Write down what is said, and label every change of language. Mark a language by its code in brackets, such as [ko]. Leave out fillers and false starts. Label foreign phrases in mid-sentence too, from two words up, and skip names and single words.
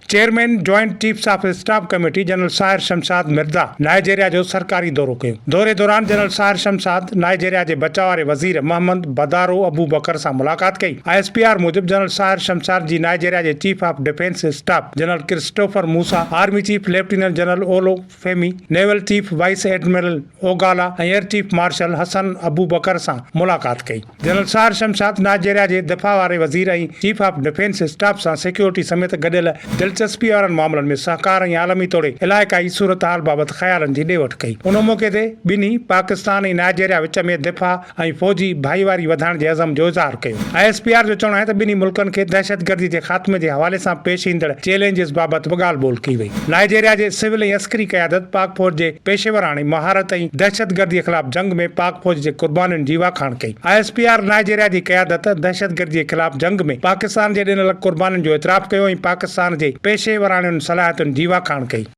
[en] Chairman Joint Chiefs of Staff Committee [sd] जनरल साहिर शमशाद मिर्ज़ा नाइजीरिया जो सरकारी दौरो कयो। दौरे दौरान जनरल साहिर शमशाद नाइजीरिया के बचाव वारे वज़ीर मोहम्मद बदारो अबू बकर से मुलाकात कई। ISPR मूजिब जनरल साहिर शमशाद जी नाइजीरिया के [en] Chief of Defence Staff [sd] जनरल क्रिस्टोफर मूसा, [en] Army Chief Lieutenant General [sd] ओलो फेमी, [en] Naval Chief Vice Admiral [sd] ओगाला और [en] Air Chief Marshal [sd] हसन अबू बकर से मुलाकात कई। जनरल साहिर शमशाद नाइजीरिया के दफ़ा वारे वज़ीर और [en] Chief of Defence Staff [sd] से सिक्योरिटी समेत गडियल दिलचस्पी वारनि मामलनि में सहकार और आलमी तौर इलाइक़ाई सूरत हाल बाबत ख़्यालनि की ॾेवट कई। उन मौके ते ॿिन्ही पाकिस्तान और नाइजीरिया विच में दिफ़ा और फौजी भाईवारी वधाइण के अज़म जो इज़हार कयो। ISPR जो चवणु आहे त ॿिन्ही मुल्कनि खे दहशतगर्दी के ख़ात्मे के हवाले से पेश ईंदड़ चैलेंजिस बाबत ॻाल्हि ॿोल कई वई। नाइजीरिया के सिविल और अस्करी क़यादत पाक फौज के पेशेवराणे महारत और दहशतगर्दी के खिलाफ जंग में पाक फौज के कुर्बानियुनि जी वाखाण कई। ISPR नाइजीरिया की क़यादत दहशतगर्दी के खिलाफ जंग में पाकिस्तान के ॾिनल कुर्बानियुनि जो एतिराफ़ कयो और पाकिस्तान के पेशेवराणियुनि सलाहियतुनि जी वाखाण कई।